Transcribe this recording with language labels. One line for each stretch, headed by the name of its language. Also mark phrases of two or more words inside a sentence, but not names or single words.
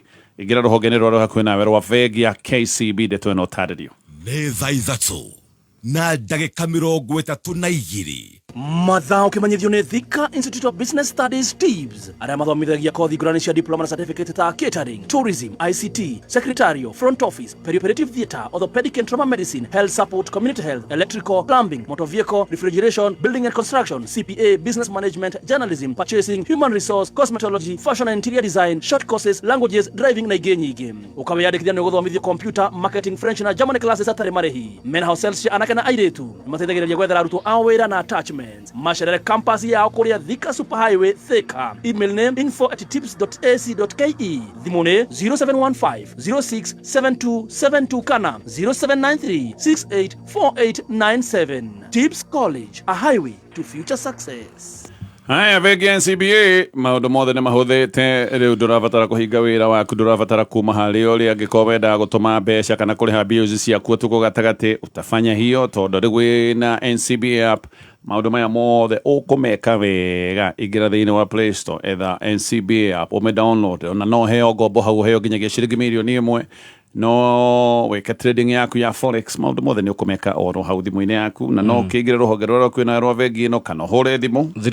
Kikuyu: Ingĩra rũhonge-inĩ rwa hakuhĩ nawe rwa bengi ya KCB ndeto ĩno ũtarĩrio. Nĩ thaa ithatũ na ndagĩka 32 mathaa ũkĩmenyithio nĩ Thika Institute of Business Studies TIBS arĩa mathomithagia kothi ngũrani cia diploma na certificate ta catering,
English: tourism, ICT, secretarial, front office, perioperative theatre, orthopedic and trauma medicine, health support, community health, electrical, plumbing, motor vehicle, refrigeration, building and construction, CPA, business management, journalism, purchasing, human resource, cosmetology, fashion and interior design, short courses, languages, driving
Kikuyu: na ingĩ nyingĩ. Ũkawĩyandĩkithia nĩ gũthomithio computer, marketing, French na
English: German classes
Kikuyu: atarĩ marĩhi. Men's House Sales cia anake na airĩtu nĩmateithagĩrĩria gwethera arutwo a wĩra na attachment. Macerere campus yao kũrĩa Thika Superhighway Thika. Email name info@tips.ac.ke. Thimũ nĩ 0715 067272 kana 0793 684897.
English: Tips College, a highway to future success.
Kikuyu: Haya, bengi ya NCBA maũndũ mothe nĩ mahũthĩte. Rĩu ndũrabatara kũhinga wĩra waku, ndũrabatara kuma harĩa ũrĩa angĩkorwo wenda gũtũma mbeca kana kũrĩha bills ciaku ũtukũ gatagatĩ,
Swahili: utafanya hiyo
Kikuyu: tondũ rĩu wĩna NCBA app maũndũ maya mothe ũkũmeka wega. Ingĩra thĩinĩ wa Play Store etha
English: NCBA app
Kikuyu: ũme download ona no heo ngombo hau heo nginyagia ciringi 1,000,000 no weka trading yaku ya forex maũndũ mothe nĩ ũkũmeka oro hau thimũ-inĩ yaku na no kĩingĩre rũhonge rũrĩa kwĩna rwa bengi ĩno kana hũre thimũ